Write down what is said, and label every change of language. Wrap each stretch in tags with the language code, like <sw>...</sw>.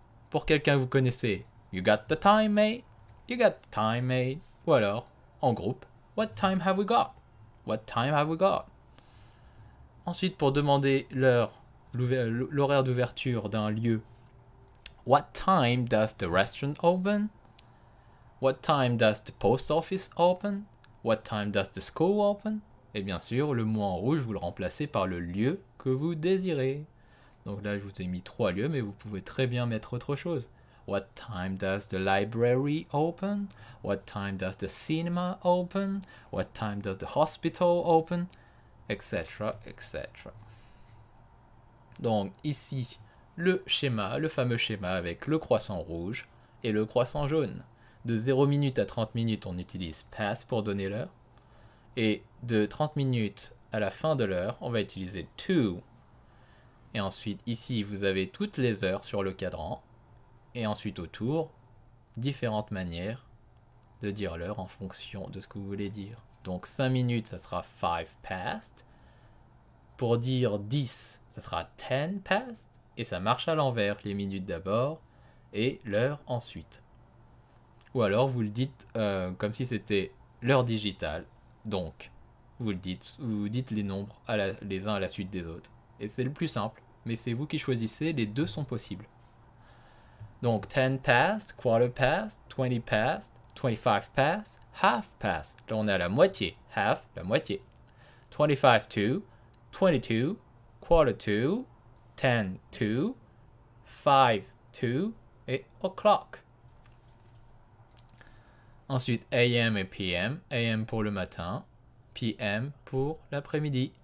<fr>Pour quelqu'un que vous connaissez,</fr> <en>you got the time, mate? You got the time, mate?</en> <fr>Ou alors,</fr> <en>en groupe, what time have we got? What time have we got?</en> <fr>Ensuite, pour demander l'horaire d'ouverture d'un lieu,</fr> <en>what time does the restaurant open? What time does the post office open? What time does the school open?</en> <fr>Et bien sûr, le mot en rouge, vous le remplacez par le lieu que vous désirez. Donc là, je vous ai mis 3 lieux, mais vous pouvez très bien mettre autre chose.</fr> <en>What time does the library open? What time does the cinema open? What time does the hospital open?</en> <fr>Etc. etc. Donc ici, le schéma, le fameux schéma avec le croissant rouge et le croissant jaune. De 0 minutes à 30 minutes, on utilise past pour donner l'heure. Et de 30 minutes à la fin de l'heure, on va utiliser to. Et ensuite, ici, vous avez toutes les heures sur le cadran. Et ensuite, autour, différentes manières de dire l'heure en fonction de ce que vous voulez dire. Donc 5 minutes, ça sera</fr> <en>5 past.</en> <fr>Pour dire 10, ça sera</fr> <en>10 past.</en> <fr>Et ça marche à l'envers, les minutes d'abord et l'heure ensuite. Ou alors vous le dites comme si c'était l'heure digitale. Donc, vous dites les nombres les uns à la suite des autres. Et c'est le plus simple, mais c'est vous qui choisissez, les deux sont possibles.</fr> <en>Donc 10 past, quarter past, 20 past, 25 past, half past.</en> <fr>Là on est à la moitié, half, la moitié.</fr> <en>25 to, 22, quarter to, 10 to, 5 to, et o'clock.</en> <fr>Ensuite, AM et PM. AM pour le matin, PM pour l'après-midi.</fr>